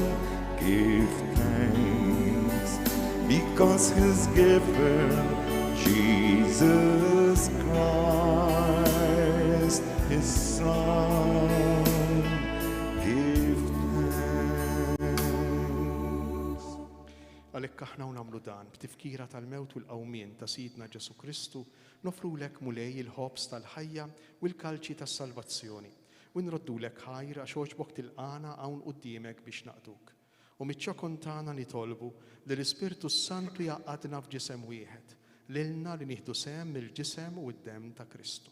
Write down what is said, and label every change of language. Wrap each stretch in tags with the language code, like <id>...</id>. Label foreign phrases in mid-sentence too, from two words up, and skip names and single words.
<en>Give thanks because He's given Jesus Christ, His Son. Give</en> <mt>dan b'tifkira tal-mewt u l-qawmien ta' Sidna Ġesu Kristu, nofrulek mulej il-ħobs tal-ħajja u l-kalċi tas-salvazzjoni. U nroddulek ħajr għax oġbok tilqana hawn quddiemek biex naqduk. U miċ-ċokon tagħna nitolbu li l-Ispirtu Santu jaqgħadna f'ġisem wieħed, lilna li nieħdu sehem mill-ġisem u d-demm ta' Kristu.</mt>